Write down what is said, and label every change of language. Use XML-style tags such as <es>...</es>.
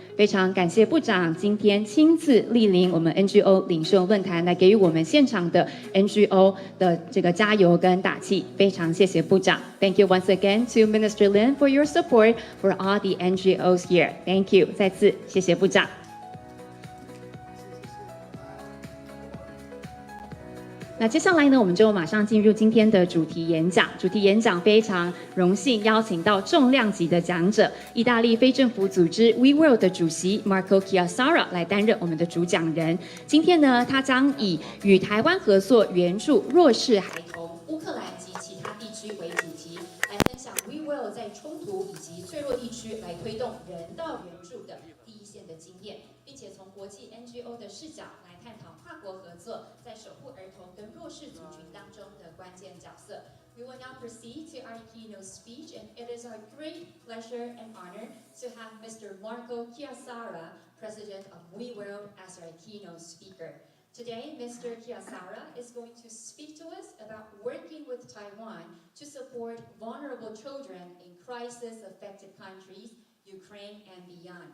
<zh>非常感谢部长今天亲自莅临我们 NGO 领袖论坛，来给予我们现场的 NGO 的这个加油跟打气。非常谢谢部长。</zh> <en>Thank you once again to Minister Lin for your support for all the NGOs here. Thank you.</en> <zh>再次谢谢部长。那接下来呢，我们就马上进入今天的主题演讲。主题演讲非常荣幸邀请到重量级的讲者，意大利非政府组织 We World 的主席 Marco Chiassara 来担任我们的主讲人。今天呢，他将以与台湾合作援助弱势孩童、乌克兰及其他地区为主题，来分享 We World 在冲突以及脆弱地区来推动人道援助的第一线的经验，并且从国际 NGO 的视角来探讨跨国合作在守护儿童跟弱势族群当中的关键角色。</zh> <en>We will now proceed to our keynote speech, and it is our great pleasure and honor to have Mr. Marco Chiassara, President of We World, as our keynote speaker. Today, Mr. Chiassara is going to speak to us about working with Taiwan to support vulnerable children in crisis-affected countries, Ukraine and beyond.</en>